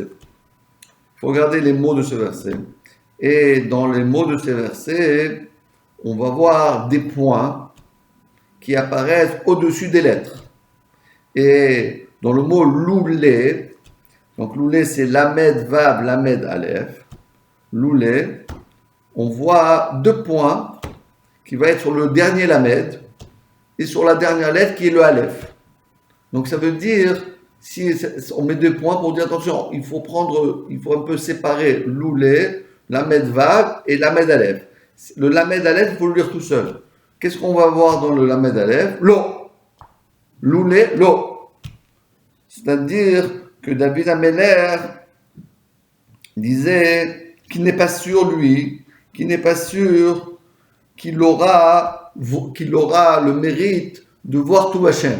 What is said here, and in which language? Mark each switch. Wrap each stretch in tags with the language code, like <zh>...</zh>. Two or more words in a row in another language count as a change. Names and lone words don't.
<fr>Il faut regarder les mots de ce verset. Et dans les mots de ce verset, on va voir des points qui apparaissent au-dessus des lettres. Et dans le mot loulé, donc loulé c'est lamed vav, lamed aleph, loulé, on voit deux points qui vont être sur le dernier lamed et sur la dernière lettre qui est le aleph. Donc ça veut dire, si on met deux points pour dire attention, il faut un peu séparer loulé, lamed vav et lamed aleph. Le lamed aleph, il faut le lire tout seul. Qu'est-ce qu'on va voir dans le lamed aleph? L'eau. Loulé, l'eau. C'est-à-dire que David Ameller disait qu'il n'est pas sûr, lui, qu'il n'est pas sûr qu'il aura le mérite de voir tout Hachem.</fr>